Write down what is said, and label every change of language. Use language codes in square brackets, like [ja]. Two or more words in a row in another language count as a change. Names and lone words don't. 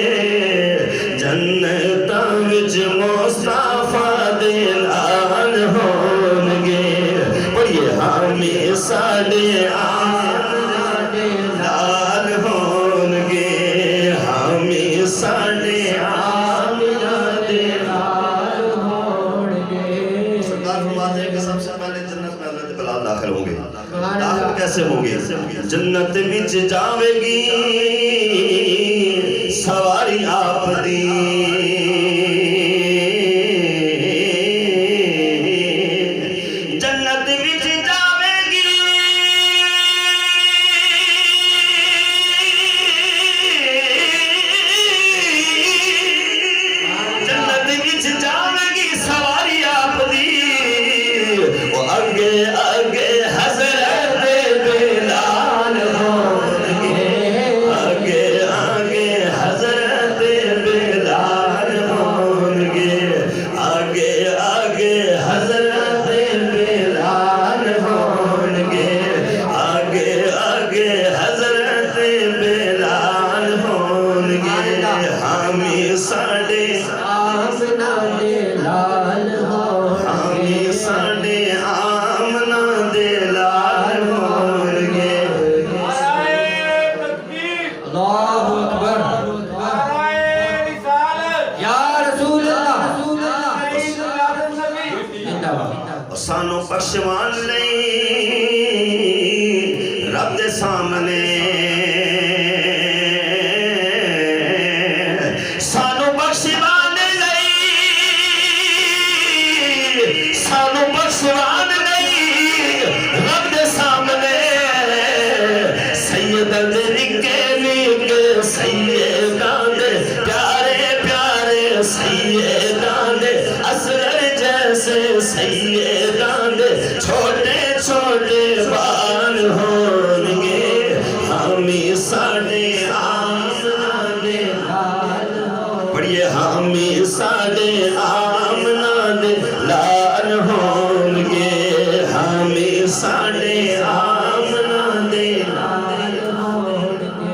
[pa] جنتاں وچ مصطفیٰ دے نال ہونگے پڑھئے ہمیں ساڑے آمنہ دے نال ہونگے ہمیں ساڑے آمنہ دے نال ہونگے [ur] سرکار فرماتے ہیں کہ سب سے پہلے جنت میں حضرت بلال داخل ہوں گے داخل کیسے ہوں گے [pa] جنت وچ جاوے گی سواری آپ دی جنت وچ جاوے گی جنت وچ جاوے گی سواری آپ دی وہ اگے اگے حضرت بلال ہون گے اگے اگے حضرت بلال ہون گے آگے آگے حضرت بلال ہون گے آگے آگے حضرت بلال ہون گے حامی ساڑے آمنہ دے لال ہو حامی ساڑے آمنہ دے لال ہون گے [ar] اللہ اکبر یا رسول اللہ [ur] زندہ باد [pa] سانو بخشوان لئی رب دے سامنے سانو بخشوان لئی سانو بخشوان لئی رب دے سامنے سید دے نکے نکے سیدان دے پیارے پیارے سیدان دے اصغر جیسے سیدان دے چھوٹے چھوٹے بال ہون گے حامی ساڑے آمنہ دے لال ہو پڑھئے حامی ساڑے آمنہ دے لال ہون گے حامی ساڑے آمنہ دے لال ہون گے